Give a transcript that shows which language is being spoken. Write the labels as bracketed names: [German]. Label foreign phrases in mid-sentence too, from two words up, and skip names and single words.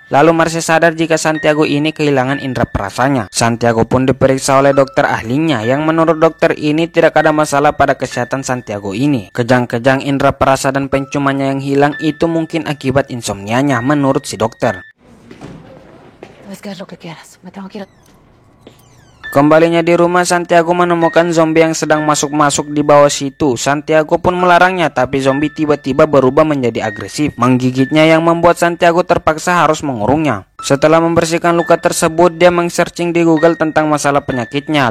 [Indonesian] Lalu Marcia sadar jika Santiago ini kehilangan indera perasanya. Santiago pun diperiksa oleh dokter ahlinya yang menurut dokter ini tidak ada masalah pada kesehatan Santiago ini. Kejang-kejang indera perasa dan penciumannya yang hilang itu mungkin akibat insomnianya menurut si dokter. [Spanish] Sabes qué es lo que quieras. Me tengo que ir. [Indonesian] Kembalinya di rumah, Santiago menemukan zombie yang sedang masuk-masuk di bawah situ. Santiago pun melarangnya, tapi zombie tiba-tiba berubah menjadi agresif, menggigitnya yang membuat Santiago terpaksa harus mengurungnya. Setelah membersihkan luka tersebut, dia meng-searching di Google tentang masalah penyakitnya.